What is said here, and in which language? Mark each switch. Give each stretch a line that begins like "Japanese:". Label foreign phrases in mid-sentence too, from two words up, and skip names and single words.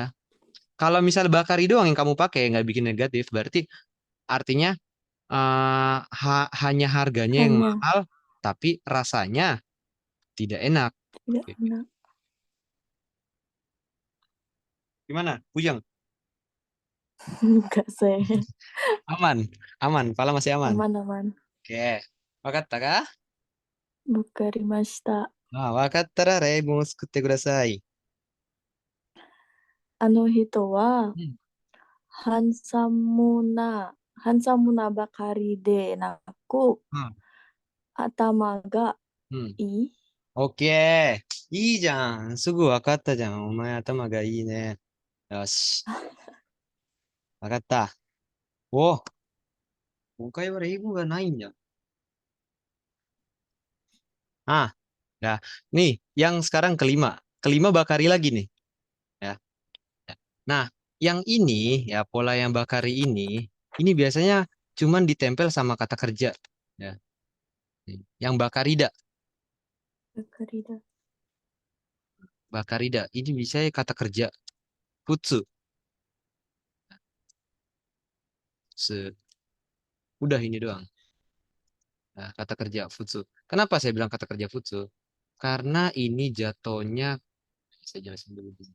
Indonesian: Kalau misal Bakari doang yang kamu pakai nggak bikin negatif, berarti artinya hanya harganya yang hanya mahal, tapi rasanya tidak enak. tidak enak. Gimana? Puyeng? Enggak saya. Aman, aman, pala masih aman. Aman-aman. Oke,
Japanese: 分かったか? Bukarimashita. 分かったら例文を作ってください. あの人は、うん、ハンサムなばかりでなく、うん、頭がうん。いい。オッケー。いいじゃん。すぐ分かったじゃん。お前頭がいいね。よし。分かった。お、今回は英語がないんだ。Ah, ya.
Indonesian: Nih, yang sekarang kelima. Kelima Bakari lagi nih. Ya. Ya. Nah, yang ini, ya pola yang Bakari ini biasanya cuman ditempel sama kata kerja. Ya. Yang Bakarida.
Japanese: ばかりだ。
Indonesian: Bakarida. Ini bisa kata kerja. Futsu. Udah ini doang. Nah, kata kerja futsu. Kenapa saya bilang kata kerja futsu? Karena ini jatuhnya, saya jelasin dulu.